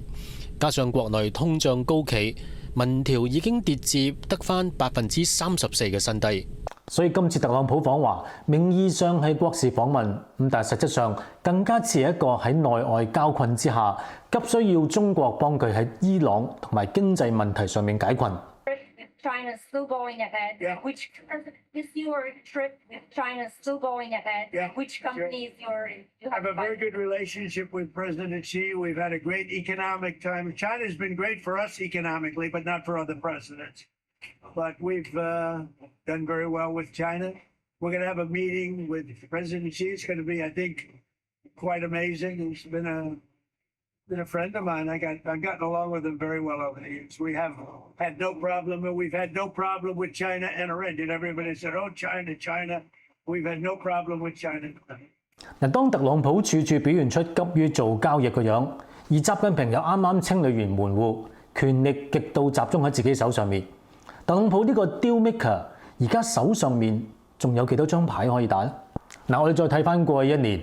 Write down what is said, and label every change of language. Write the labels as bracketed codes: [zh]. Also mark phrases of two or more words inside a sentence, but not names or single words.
[yue] 加上國內通脹高企，民調已經跌至得返34%嘅新低，所以今次特朗普訪華，名義上係國事訪問，咁但係實質上更加似係一個喺內外交困之下，急需要中國幫佢喺伊朗同埋經濟問題上面解困。 [en] China still going ahead? Yeah. Which is your trip with China still going ahead? Yeah, Which sure. companies you I have a very good relationship with President Xi. We've had a great economic time. China's been great for us economically, but not for other presidents. But we've done very well with China. We're going to have a meeting with President Xi. It's going to be, I think, quite amazing. He's been a friend of mine. I've gotten along with him very well over the years. We have had no problem, and we've had no problem with China entering. And everybody said, "Oh, China, China." We've had no problem with China. [yue] 嗱，當特朗普處處表現出急於做交易嘅樣，而習近平又啱啱清理完門戶，權力極度集中喺自己手上面。特朗普呢個 [en] deal maker [yue] 而家手上面仲有幾多張牌可以打呢？嗱，我哋再睇翻過去1年。